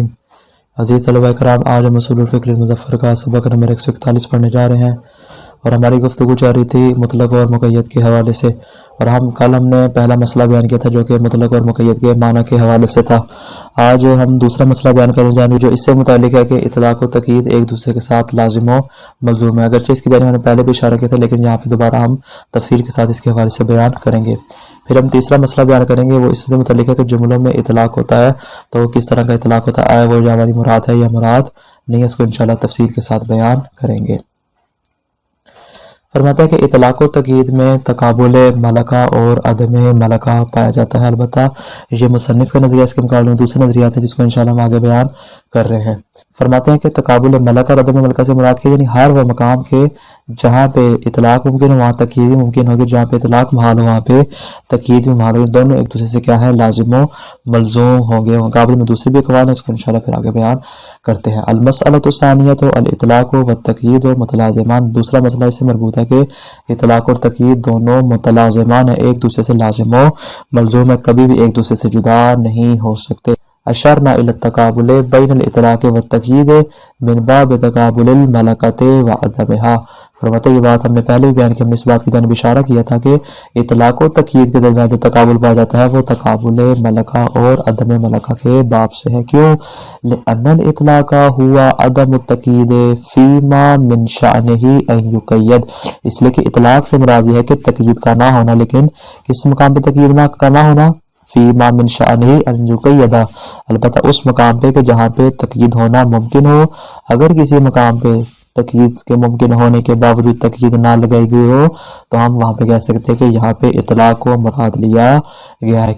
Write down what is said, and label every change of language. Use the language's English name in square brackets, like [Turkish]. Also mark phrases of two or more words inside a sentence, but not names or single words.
[Urdu] عزیز طلبہ کرام، آج ہم اصول الفقہ المظفر کا سبق نمبر 141 پڑھنے جا رہے ہیں، اور ہماری گفتگو چل رہی تھی مطلق اور مقید کے حوالے سے، اور کل ہم نے پہلا مسئلہ بیان کیا تھا جو کہ مطلق اور مقید کے معنی کے حوالے سے تھا۔ آج ہم دوسرا مسئلہ بیان کرنے جا رہے ہیں جو اس سے متعلق ہے کہ اطلاق و تقیید ایک دوسرے کے ساتھ لازم و ملزوم ہے، اگرچہ اس کی جانب ہم نے پہلے بھی اشارہ کیا تھا، لیکن یہاں پہ دوبارہ ہم تفصیل کے ساتھ اس کے حوالے سے بیان کریں گے۔ پھر ہم تیسرا مسئلہ بیان کریں گے، وہ اس سے متعلق ہے کہ جملوں میں اطلاق ہوتا ہے تو کس طرح کا اطلاق ہوتا ہے، وہ ہماری مراد ہے یا مراد نہیں ہے، اس کو انشاءاللہ تفصیل کے ساتھ بیان کریں گے۔ فرماتا ہے کہ اطلاق و تقیید میں تقابل ملکہ اور عدم ملکہ پایا جاتا ہے، البتہ یہ مصنف کا نظریہ، اس کے مقابلے میں دوسرے نظریات ہیں جس کو انشاءاللہ ہم آگے بیان کر رہے ہیں۔ فرماتے ہیں کہ تقابل ملکہ اور عدم ملکہ سے مراد کے یعنی ہر وہ مقام کے جہاں پہ اطلاق ممکن ہو وہاں تقیید ممکن ہوگی، جہاں پہ اطلاق محال ہو وہاں پہ تقیید بھی محال ہوگی، دونوں ایک دوسرے سے کیا ہے، لازم و ملزوم ہوں گے۔ مقابلے میں دوسرے بھی اقوال ہیں، اس کو انشاءاللہ پھر آگے بیان کرتے ہیں۔ [Arabic] المسئلۃ الثانیۃ الاطلاق والتقیید متلازمان، [Urdu] دوسرا مسئلہ اس سے مربوط ہے کہ اطلاق اور تقیید دونوں متلازمان ہیں، ایک دوسرے سے لازم و ملزوم ہے، کبھی بھی ایک دوسرے سے جدا نہیں ہو سکتے۔ [Arabic] اشرنا الی التقابل بین الاطلاق والتقیید من باب تقابل الملکۃ وعدمہا۔ [Urdu] فرماتے یہ بات ہم نے پہلے بھی بیان کی، ہم نے اس بات کی جانب اشارہ کیا تھا کہ اطلاق و تقیید کے درمیان جو تقابل پایا جاتا ہے وہ تقابل ملکہ اور عدم ملکہ کے باب سے ہے۔ [Arabic] کیوں؟ لأن الاطلاق ہوا عدم التقیید فیما من شأنہ ان یقید، [Urdu] اس لیے کہ اطلاق سے مراد یہ ہے کہ تقیید کا نہ ہونا، لیکن کس مقام پہ تقیید کا نہ ہونا، [Arabic] فیما من شأنہ ان یقید، [Urdu] البتہ اس مقام پہ کہ جہاں پہ تقیید ہونا ممکن ہو۔ اگر کسی مقام پہ تقیید کے ممکن ہونے کے باوجود تقیید نہ لگائی گئی ہو تو ہم وہاں پہ کہہ سکتے ہیں کہ یہاں پہ اطلاق کو مراد لیا گیا ہے۔